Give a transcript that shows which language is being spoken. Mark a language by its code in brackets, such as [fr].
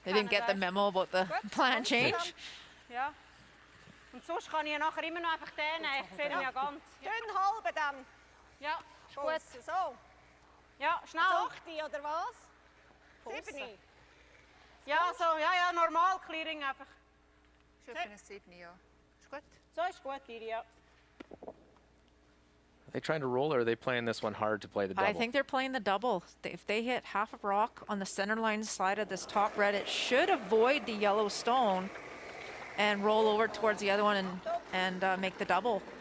[en] They didn't get the memo about the plan change. [de] Ja. Und sonst kann ich ja nachher immer noch einfach den nehmen. Ich sehe ihn ja ganz. Dünn halbe dann. Ja, Gut. So. ja, schnell. 8 oder was? 7. Ja, so, ja, normal, Clearing einfach. Schön für eine 7, ja. Ist gut. So ist gut, Tiri, ja. [en] Are they trying to roll or are they playing this one hard to play the double? I think they're playing the double. If they hit half a rock on the center line side of this top red, it should avoid the yellow stone and roll over towards the other one and make the double.